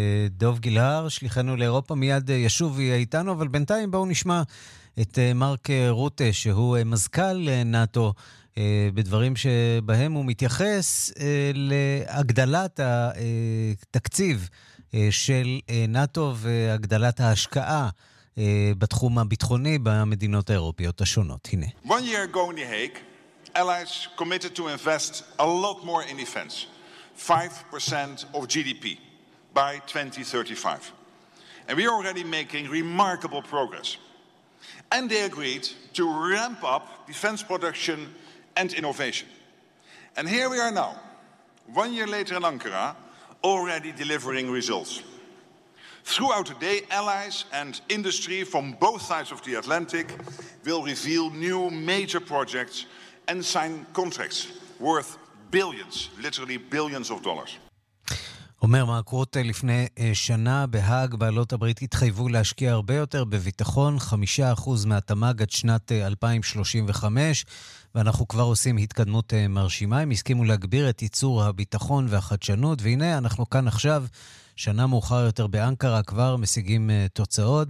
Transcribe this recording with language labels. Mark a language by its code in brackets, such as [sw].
[he] דוב גילהר, שליחנו לאירופה, מיד ישוב יהיה איתנו, אבל בינתיים בואו נשמע את מרק רוטה, שהוא מזכ"ל נאטו, בדברים שבהם הוא מתייחס להגדלת התקציב של נאטו והגדלת ההשקעה בתחום הביטחוני במדינות האירופיות השונות. הנה. [en] One year ago in the Hague, allies committed to invest a lot more in defense, 5% of GDP by 2035. And we are already making remarkable progress. And they agreed to ramp up defense production and innovation. And here we are now, one year later in Ankara, already delivering results. Throughout the day, allies and industry from both sides of the Atlantic will reveal new major projects and sign contracts worth billions, literally billions of dollars. [he] אומר מרק רוטה, לפני שנה בהאג בעלות הברית התחייבו להשקיע הרבה יותר בביטחון, 5% מהתמ"ג עד שנת 2035, ואנחנו כבר עושים התקדמות מרשימה. הם הסכימו להגביר את ייצור הביטחון והחדשנות, והנה אנחנו כאן עכשיו, שנה מאוחר יותר באנקרה, כבר משיגים תוצאות.